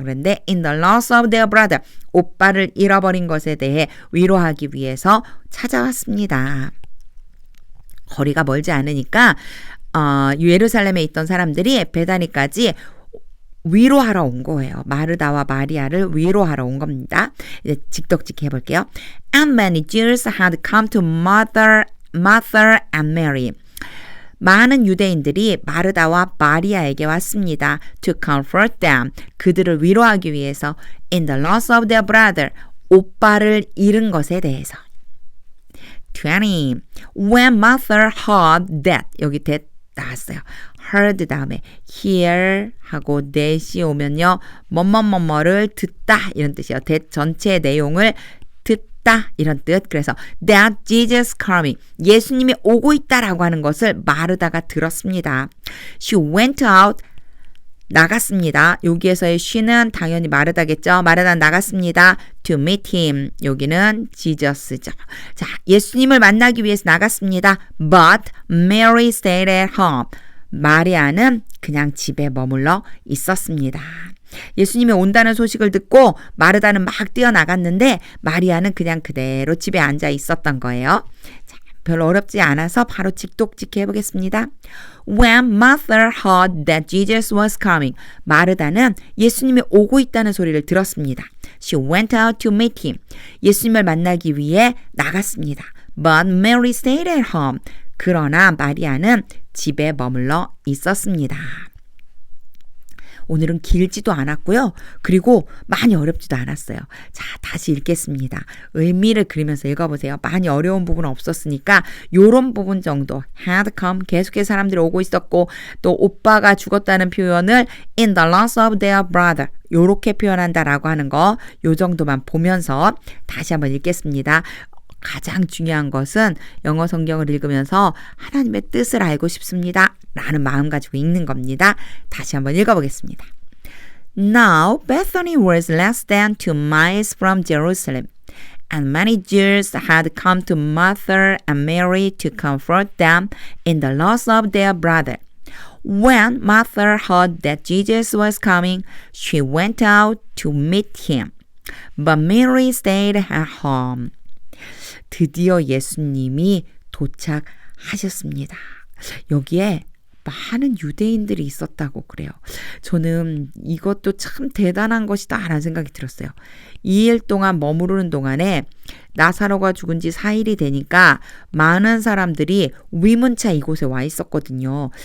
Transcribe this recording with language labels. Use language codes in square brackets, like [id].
[ko] 그런데 [en] in the loss of their brother, [ko] 오빠를 잃어버린 것에 대해 위로하기 위해서 찾아왔습니다. 거리가 멀지 않으니까 예루살렘에 있던 사람들이 베다니까지 위로하러 온 거예요. 마르다와 마리아를 위로하러 온 겁니다. 이제 직독직 해볼게요. [en] And many Jews had come to Martha and Mary. [ko] 많은 유대인들이 마르다와 마리아에게 왔습니다. [en] To comfort them. [ko] 그들을 위로하기 위해서. [en] In the loss of their brother. [ko] 오빠를 잃은 것에 대해서. [en] 20. When Martha heard that. [ko] 여기 that 나왔어요. heard 다음에 hear 하고 that이 오면요. 뭐뭐뭐뭐를 듣다 이런 뜻이에요. that 전체의 내용을 듣다 이런 뜻. 그래서 [en] that Jesus coming. [ko] 예수님이 오고 있다라고 하는 것을 마르다가 들었습니다. [en] She went out. [ko] 나갔습니다. 여기에서의 she는 당연히 마르다겠죠. 마르다는 나갔습니다. [en] To meet him. [ko] 여기는 Jesus죠. 자, 예수님을 만나기 위해서 나갔습니다. [en] But Mary stayed at home. [ko] 마리아는 그냥 집에 머물러 있었습니다. 예수님이 온다는 소식을 듣고 마르다는 막 뛰어나갔는데 마리아는 그냥 그대로 집에 앉아 있었던 거예요. 자, 별로 어렵지 않아서 바로 직독직해 해보겠습니다. [en] When Martha heard that Jesus was coming, [ko] 마르다는 예수님이 오고 있다는 소리를 들었습니다. [en] She went out to meet him. [ko] 예수님을 만나기 위해 나갔습니다. [en] But Mary stayed at home. [ko] 그러나 마리아는 집에 머물러 있었습니다. 오늘은 길지도 않았고요. 그리고 많이 어렵지도 않았어요. 자, 다시 읽겠습니다. 의미를 그리면서 읽어보세요. 많이 어려운 부분은 없었으니까 요런 부분 정도 [en] had come [ko] 계속해서 사람들이 오고 있었고 또 오빠가 죽었다는 표현을 [en] in the loss of their brother [ko] 요렇게 표현한다라고 하는 거 요 정도만 보면서 다시 한번 읽겠습니다. 가장 중요한 것은 영어 성경을 읽으면서 하나님의 뜻을 알고 싶습니다. 라는 마음 가지고 읽는 겁니다. 다시 한번 읽어보겠습니다. [en] Now Bethany was less than 2 miles from Jerusalem, and many Jews had come to Martha and Mary to comfort them in the loss of their brother. When Martha heard that Jesus was coming, she went out to meet him, but Mary stayed at home. [ko] 드디어 예수님이 도착하셨습니다. 여기에 많은 유대인들이 있었다고 그래요. 저는 이것도 참 대단한 것이다 라는 생각이 들었어요. 2일 동안 머무르는 동안에 나사로가 죽은 지 4일이 되니까 많은 사람들이 위문차 이곳에 와 있었거든요.